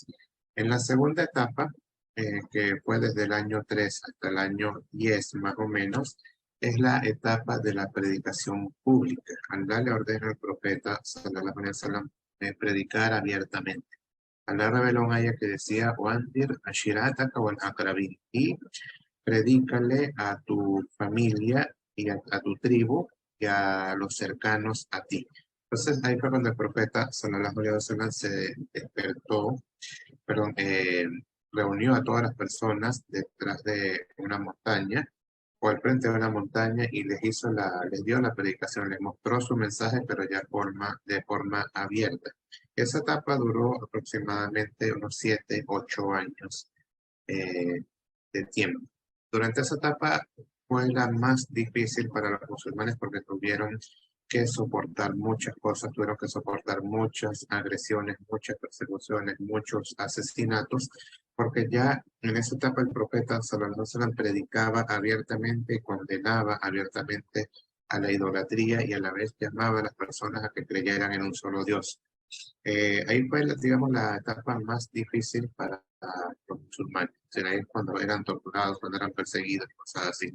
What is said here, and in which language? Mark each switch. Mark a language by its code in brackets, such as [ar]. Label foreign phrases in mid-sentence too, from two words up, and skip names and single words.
[es] En la segunda etapa, que fue desde el año 3 hasta el año 10 más o menos, es la etapa de la predicación pública. Allah le ordena al profeta, [ar] صلى الله عليه وسلم, [es] predicar abiertamente. Allah reveló un ayah que decía, [ar] "وأنذر عشيرتك الأقربين", [es] y predícale a tu familia y a tu tribu y a los cercanos a ti. Entonces ahí fue cuando el profeta [ar] صلى الله عليه وسلم [es] se despertó, perdón, reunió a todas las personas detrás de una montaña o al frente de una montaña y les dio la predicación, les mostró su mensaje, pero ya de forma abierta. Esa etapa duró aproximadamente unos 7, 8 años eh, de tiempo. Durante esa etapa fue la más difícil para los musulmanes porque tuvieron que soportar muchas cosas, tuvieron que soportar muchas agresiones, muchas persecuciones, muchos asesinatos, porque ya en esa etapa el profeta [ar] صلى الله عليه وسلم [es] predicaba abiertamente y condenaba abiertamente a la idolatría y a la vez llamaba a las personas a que creyeran en un solo Dios. Ahí fue, digamos, la etapa más difícil para los musulmanes. O sea, ahí es cuando eran torturados, cuando eran perseguidos, cosas así.